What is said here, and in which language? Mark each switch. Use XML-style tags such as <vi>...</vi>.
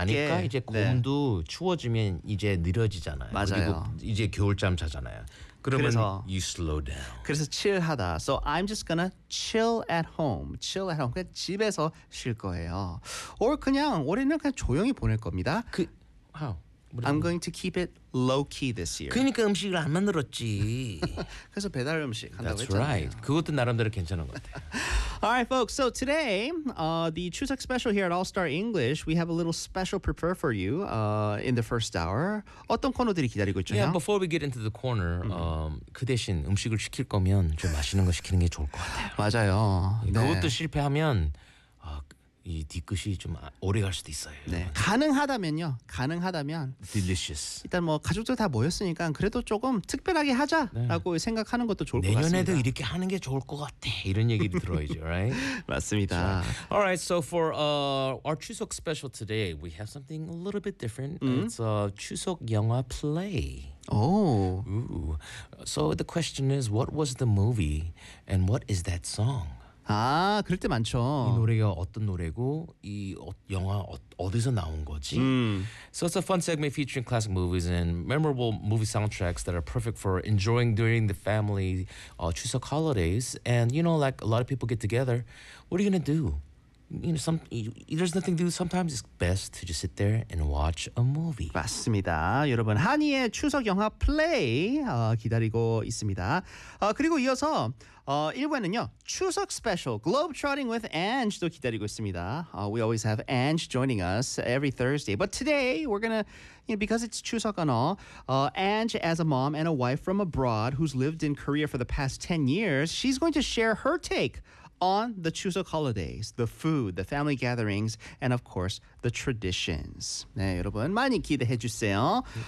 <ko>아닐까? 이제 곰도 네. 추워지면 이제 느려지잖아요. 맞아요. 그리고 이제 겨울잠 자잖아요. 그러면 그래서,</ko> <en>you slow down.</en> <ko>그래서 chill하다.</ko> <en>So I'm just gonna chill at home. Chill at home.</en> <ko>그냥 집에서 쉴 거예요. Or 그냥 올해는 그냥 조용히 보낼 겁니다. 그 how?</ko> <en>I'm going to keep it low key this year.</en> <ko>그러니까 음식을 안 만들었지. 그래서 배달 음식 한다고</ko> <en>That's That's right.</en> <ko>그것도 나름대로 괜찮은 것 같아요.</ko> <en>All right, folks. So today, the Chuseok special here at All Star English, we have a little special prepare for you in the first hour.</en> <ko>어떤 코너들이 기다리고 있죠?</ko> <en>Yeah, before we get into the corner,</en> <ko>그 대신 음식을 시킬 거면 좀 맛있는 거 시키는 게 좋을 것 같아요. 맞아요. 그것도 네. 실패하면. 이 뒤끝이 좀 오래 갈 수도 있어요. 네, 가능하다면요. 가능하다면</ko> <en>delicious.</en> <ko>일단 뭐 가족들 다 모였으니까 그래도 조금 특별하게 하자라고 네. 생각하는 것도 좋을 것 같습니다. 내년에도 이렇게 하는 게 좋을 것 같아. 이런 얘기를 들어야죠, right? 맞습니다.</ko> <en>All right, so for our 추석 special today, we have something a little bit different. It's a 추석 영화 play. Oh. Ooh. So the question is, what was the movie and what is that song?</en> <ko>아, 그럴 때 많죠. 이 노래가 어떤 노래고 이 영화 어디서 나온 거지?</ko> <en>So it's a fun segment featuring classic movies and memorable movie soundtracks that are perfect for enjoying during the family 추석 holidays. And you know, like a lot of people get together, what are you gonna do? You know, there's nothing to do. Sometimes it's best to just sit there and watch a movie.</en> <ko>맞습니다. 여러분, 한이의 추석 영화 플레이 기다리고 있습니다. 그리고 이어서 1부에는요. 추석 스페셜 Globetrotting with Ange도 기다리고 있습니다.</ko> <en>We always have Ange joining us every Thursday. But today, we're gonna, you know, because it's 추석 and all, Ange as a mom and a wife from abroad who's lived in Korea for the past 10 years, she's going to share her take on the Chuseok holidays, the food, the family gatherings, and of course, the traditions.</en> <ko>네, 여러분 많이 기대해 주세요.</ko>